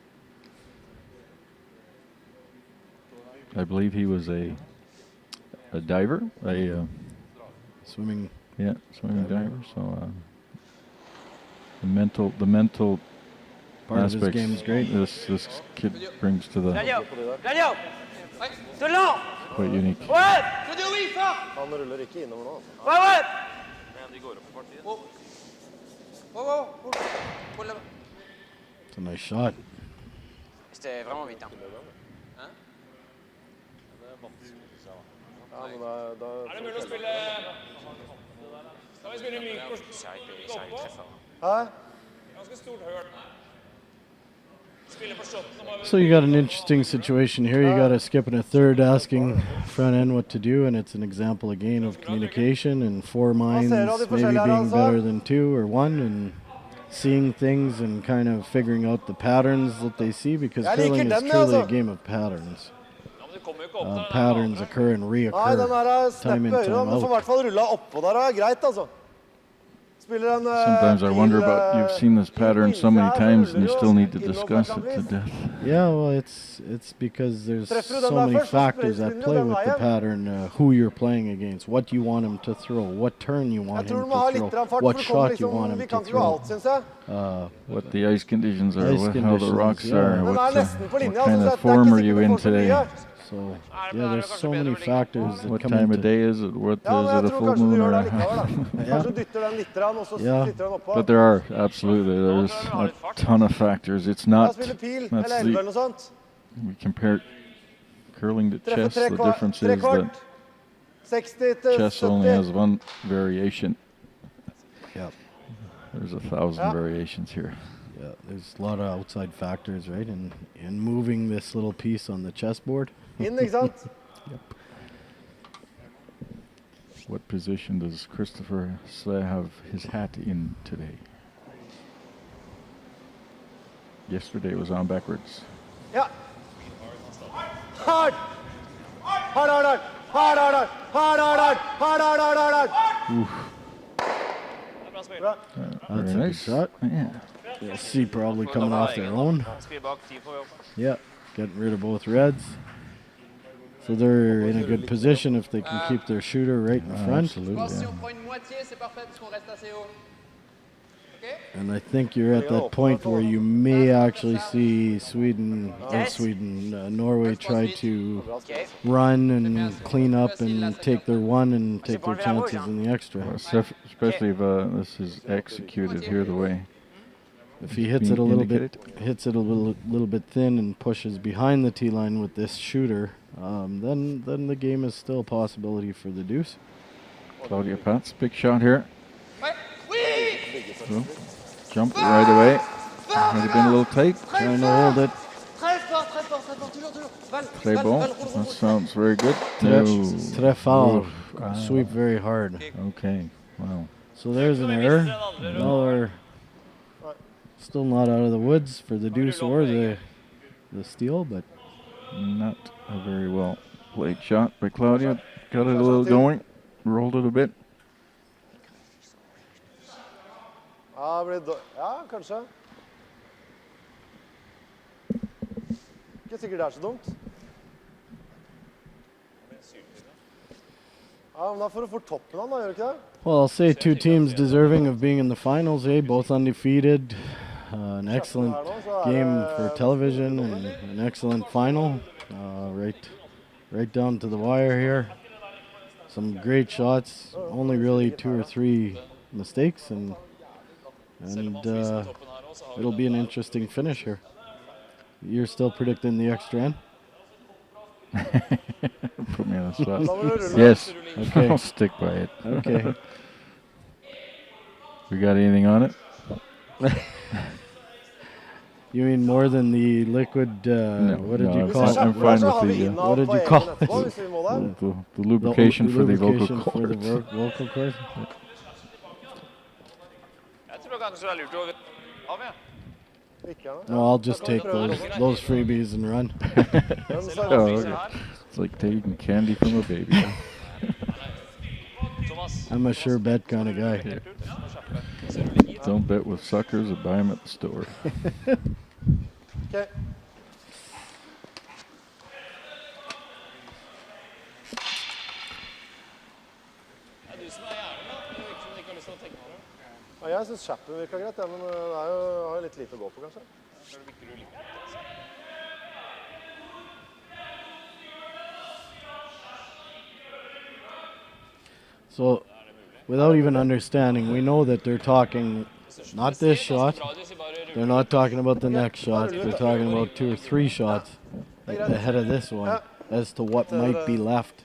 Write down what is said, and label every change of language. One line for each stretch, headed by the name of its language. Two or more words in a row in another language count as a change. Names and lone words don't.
English: I believe he was a diver, swimming. swimming diver. So the mental Part of his aspects game is great. This kid brings to the
French: Daniel! Daniel! Tout le long!
English: quite unique.
French: Ouais! Claudio, oui, fort.
Norwegian: Han ruller ikke innover nå.
French: Ouais, ouais! Oh. Oh. Pour là-bas.
English: It's a nice shot.
French: C'était vraiment vite. Hein.
Norwegian: Ja, men da Er det mulig å spille Skal vi spille myk og
French: C'est arrivé très fort. Hæ?
Norwegian: ganske stort høl? Spille på shotten og bare
English: So you got an interesting situation here. You got a skip and a third asking front end what to do, and it's an example again of communication and four minds maybe being better than two or one, and seeing things and kind of figuring out the patterns that they see, because curling is truly a game of patterns.
Norwegian: Ja, men det kommer jo ikke opp der.
English: Patterns occur and
Norwegian: Nei, den
English: reoccur.
Norwegian: der
English: Time in,
Norwegian: sneppe
English: time
Norwegian: øyre, men får i
English: out.
Norwegian: hvert fall rulla oppå der, er greit, altså. Spiller en
English: Sometimes I wonder about, you've seen this pattern so many times and you still need to discuss it to death. Yeah, well, it's because there's
Norwegian: Treffer du den
English: so
Norwegian: der
English: many
Norwegian: først, så
English: factors
Norwegian: spiller
English: at
Norwegian: du
English: play
Norwegian: den
English: with the
Norwegian: veien.
English: pattern, who you're playing against, what you want him to throw, what turn you
Norwegian: Jeg
English: want
Norwegian: tror
English: him
Norwegian: du må ha
English: to
Norwegian: litt
English: throw,
Norwegian: fart, for
English: what
Norwegian: det kommer
English: shot you want
Norwegian: liksom,
English: him
Norwegian: vi
English: to
Norwegian: kan ikke gå
English: throw.
Norwegian: alt, synes jeg.
English: What the ice conditions are, Ice how the rocks conditions, are, yeah.
Norwegian: Den er
English: what
Norwegian: nesten på linja,
English: kind
Norwegian: så
English: of
Norwegian: det er
English: form
Norwegian: ikke
English: are you
Norwegian: sikkert
English: in
Norwegian: du får så
English: today?
Norwegian: mye.
English: So, yeah, there's so many factors that What come time of into day is it? What
Norwegian: Ja, men
English: is
Norwegian: jeg
English: it, a
Norwegian: tror
English: full
Norwegian: kanskje du
English: moon
Norwegian: gjør
English: or
Norwegian: det likevel, da. Ja. Kanskje du dytter den litt, og så Ja. dytter den oppå.
English: But there are absolutely there's a ton of factors. It's
Norwegian: Ja,
English: not
Norwegian: spiller pil,
English: that's
Norwegian: eller 11 eller noe sånt.
English: we compare curling to
Norwegian: Treffer
English: chess. The difference
Norwegian: tre
English: is that
Norwegian: kvart. 60 til
English: chess only
Norwegian: 70.
English: has one variation. yeah, There's 1,000 Yeah. variations here. yeah, there's a lot of outside factors, right, in moving this little piece on the chessboard.
Norwegian: Inn, ikke sant?
English: What position does Christopher Slay have his hat in today? Yesterday it was on backwards.
Norwegian: Ja. Hard! Hard, hard, hard! Hard, hard, hard! Hard, hard, hard! Hard, hard, hard, hard, hard! Det er bra spill. Bra.
English: That's Very a good nice. shot. Yeah. You'll see probably coming off their own.
Norwegian: Skriv bak 10 på jobb.
English: Yeah, getting rid of both reds. So they're in a good position if they can keep their shooter right in front. Absolutely.
French: Bon, si
English: Yeah.
French: on prend une moitié, c'est parfait parce qu'on reste assez haut. Ok?
English: And I think you're at that point where you may actually see Norway try to run and clean up and take their one and take their chances in the extra. Especially if this is executed here the way. If he hits it a little bit, little bit thin and pushes behind the tee line with this shooter, then the game is still a possibility for the deuce. Claudia Pats, big shot here.
French: Ouais. Oui!
English: So, jump right away. Might have been a little tight. Trying to hold it.
French: Très fort, très fort, très fort. Toujours, toujours. Val,
English: Play
French: Val,
English: ball.
French: Val, roule,
English: That
French: roule.
English: sounds very good.
French: Très foul. Ah.
English: Sweep very hard. Okay. Wow. So there's an error. No, they're still not out of the woods for the deuce or the steal, but Not a very well played shot by Claudia. Got it a little going. Rolled it a bit.
Norwegian: Ja, ja, kanskje. Ikke sikkert det er så dumt. Ja, men da får du fort toppen av den, da, gjør du ikke det?
English: well, I'll say two teams deserving of being in the finals, both undefeated. An excellent game for television and an excellent final. Right down to the wire here. Some great shots. Only really 2 or 3 mistakes, and it'll be an interesting finish here. You're still predicting the extra end? Put me on the spot.
Norwegian: Da må du rulle.
English: Yes. Okay. I'll stick by it. Okay. We got anything on it? You mean more than the liquid? What did you call it? I'm fine with the, What did you call it? the lubrication for the vocal lubrication for cords. the vocal cords.
Norwegian: Jeg tror kanskje det er lurt å av, ja.
English: No, I'll just take those freebies and run. Oh, okay. It's like taking candy from a baby. Thomas. I'm a sure bet kind of guy. Don't bet with suckers or buy them at the store. Okay.
Norwegian: Det er du som er jævlig, da. Det virker som du ikke har lyst til å tenke over det. Ja, jeg synes kjappen virker greit, ja, men det er jo, har jo litt lite å gå på, kanskje. Så det virker du litt, altså.
English: So, without even understanding, we know that they're talking not this shot. They're not talking about the next shot. They're talking about 2 or 3 shots ahead of this one as to what might be left.